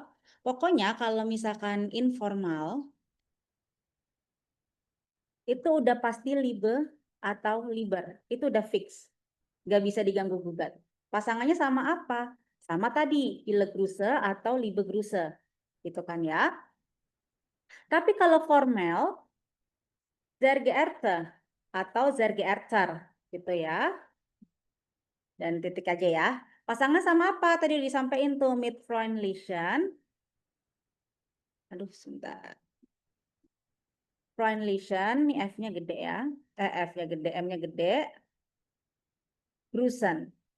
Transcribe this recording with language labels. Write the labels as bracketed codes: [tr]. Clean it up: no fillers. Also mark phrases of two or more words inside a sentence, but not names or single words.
[id] Pokoknya kalau misalkan informal, itu udah pasti Liebe atau Liber. Itu udah fix. Nggak bisa diganggu-gugat. Pasangannya sama apa? Sama tadi, [de] Ile Grüße atau Liebe Grüße. [id] Gitu kan ya. Tapi kalau formal, [de] sehr geehrte atau sehr geehrter [id] gitu ya. Dan titik aja ya. Pasangan sama apa? Tadi disampaikan tuh [de] mit Freundlichen. [id] Aduh, sebentar. Freundlichen, ini F-nya gede ya. F-nya gede, M-nya gede. Grüßen.